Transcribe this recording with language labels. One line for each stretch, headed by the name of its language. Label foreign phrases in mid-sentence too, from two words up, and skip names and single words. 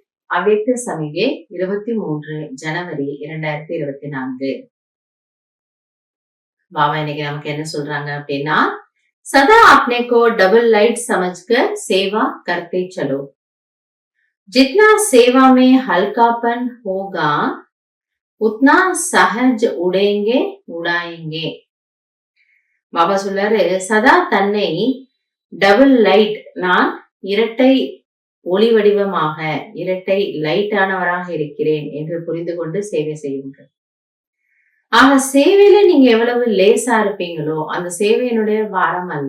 Tamil: அவ்யக்த சமிகை 23 ஜனவரி 2024. பாபா இன்னைக்கு நமக்கு என்ன சொல்றாங்க அப்படின்னா,
Hindi: सदा अपने को
English: double light
Hindi: समझकर सेवा करते चलो। जितना सेवा में हल्कापन होगा उतना सहज उड़ेंगे उड़ाएंगे।
Tamil: பாபா சொல்றாரு, சதா தன்னை
English: double light,
Tamil: நான் இரட்டை ஒளி வடிவமாக, இரட்டை லைட்டானவராக இருக்கிறேன் என்று புரிந்து கொண்டு சேவை செய்யுங்கள். ஆக சேவையில நீங்க எவ்வளவு லேசா இருப்பீங்களோ அந்த சேவையினுடைய பாரம் அல்ல.